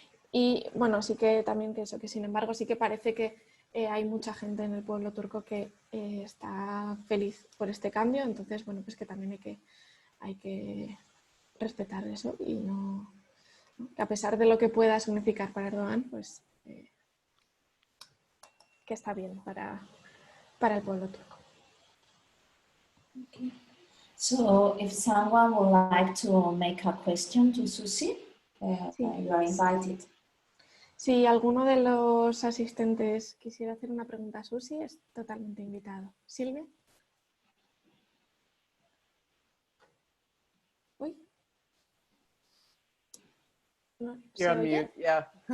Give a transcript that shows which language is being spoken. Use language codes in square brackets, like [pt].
[es] Y bueno, sí que también pienso que sin embargo sí que parece que hay mucha gente en el pueblo turco que está feliz por este cambio, entonces bueno, pues que también hay que respetar eso y no, a pesar de lo que pueda significar para Erdogan, pues que está bien para el pueblo turco. [en] Okay. So if someone would like to make a question to Suzy, you are invited. [es] Si alguno de los asistentes quisiera hacer una pregunta a Suzy, es totalmente invitado. Silvia. Uy. No, ¿se [en] You're on [es] oye? [en] mute, yeah.